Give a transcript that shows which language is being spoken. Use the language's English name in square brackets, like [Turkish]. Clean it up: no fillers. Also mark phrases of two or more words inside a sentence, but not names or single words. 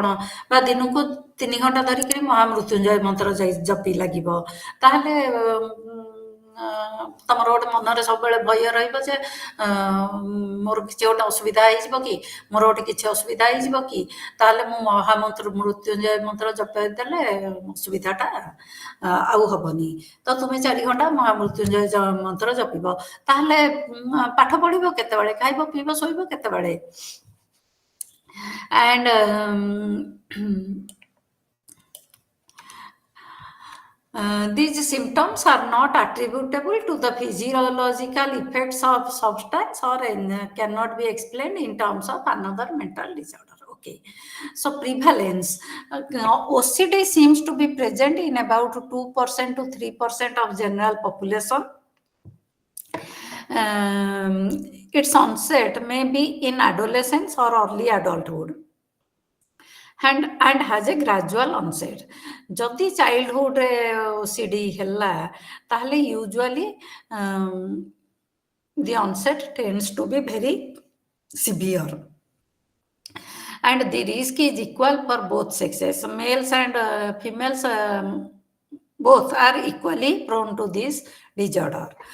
[Odia] ବା ଦିନକୁ 3 ଘଣ୍ଟା ଧରିକିରି ମହାମୃତ୍ୟୁଞ୍ଜୟ ମନ୍ତ୍ର ଜପି ଲାଗିବ, ତାହେଲେ ତମର ଗୋଟେ ମନରେ ସବୁବେଳେ ଭୟ ରହିବ ଯେ ମୋର କିଛି ଗୋଟେ ଅସୁବିଧା ହେଇଯିବ କି, ମୋର ଗୋଟେ କିଛି ଅସୁବିଧା ହେଇଯିବ କି, ତାହେଲେ ମୁଁ ମୃତ୍ୟୁଞ୍ଜୟ ମନ୍ତ୍ର ଜପି ଦେଲେ ଅସୁବିଧାଟା ଆଉ ହବନି। ତ ତୁମେ 4 ଘଣ୍ଟା ମହାମୃତ୍ୟୁଞ୍ଜୟ ମନ୍ତ୍ର ଜପିବ, ତାହେଲେ ପାଠ ପଢିବ କେତେବେଳେ, ଖାଇବ ପିଇବ ଶୋଇବ କେତେବେଳେ? [English] And these symptoms are not attributable to the physiological effects of substance or cannot be explained in terms of another mental disorder. Okay, so prevalence, OCD seems to be present in about 2% to 3% of general population. Its onset may be in adolescence or early adulthood, and has a gradual onset. [Odia] ଯଦି ଚାଇଲ୍ଡହୁଡରେ OCD ହେଲା, ତାହେଲେ [English] usually the onset tends to be very severe, and the risk is equal for both sexes. Males and females both are equally prone to this disorder.